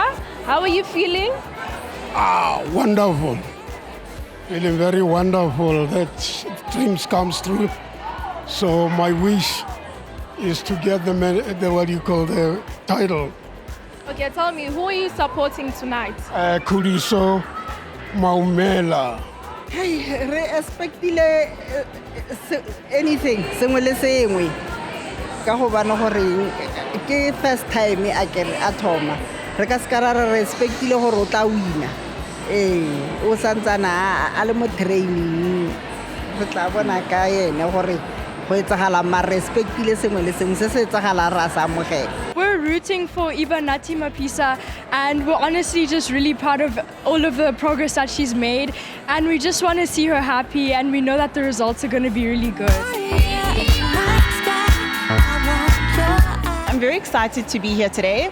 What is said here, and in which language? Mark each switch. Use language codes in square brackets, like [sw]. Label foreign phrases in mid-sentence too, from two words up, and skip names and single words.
[en] How are you feeling? Wonderful. Feeling very wonderful that dreams comes true. So my wish is to get the title. Okay, tell me, who are you supporting tonight? Kuliso Maumela. [tn] Hey, re expectile anything, sengwe le sengwe. Ka go bana gore ke [en] first time [tn] a thoma. Re ka skara re expectile gore o tla wina. O santsana a le mo training. Re tla bona ka ene gore go etsagala ma respectile sengwe le sengwe se se etsagala ra sa amogela. [en] We're rooting for Iba Nati Mapisa, and we're honestly just really proud of all of the progress that she's made, and we just want to see her happy, and we know that the results are going to be really good. I'm very excited to be here today.